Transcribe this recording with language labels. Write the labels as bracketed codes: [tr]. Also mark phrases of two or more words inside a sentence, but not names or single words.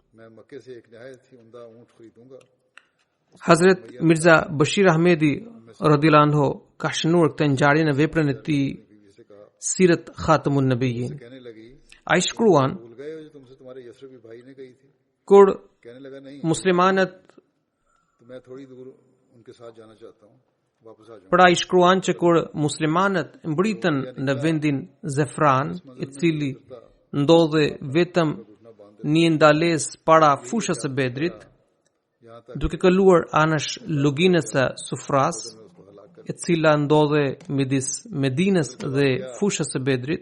[sq] Hazrat Mirza Bashir Ahmedi [ar] رضي الله عنه [sq] ka shënuar këtë ngjarje në veprën e tij Sirat Khatamun Nabiyyin. Ai shkruan, kur muslimanët [ur] تو میں تھوڑی دور ان کے ساتھ جانا چاہتا ہوں، واپس آ جاؤں. [sq] Pra I shkruan që kur muslimanët mbritën në vendin Zefran, I cili ndodhe vetëm një ndales para fushës së Bedrit, duke kaluar anash luginës së Sufras, e cila ndodhe midis Medinës dhe fushës së Bedrit.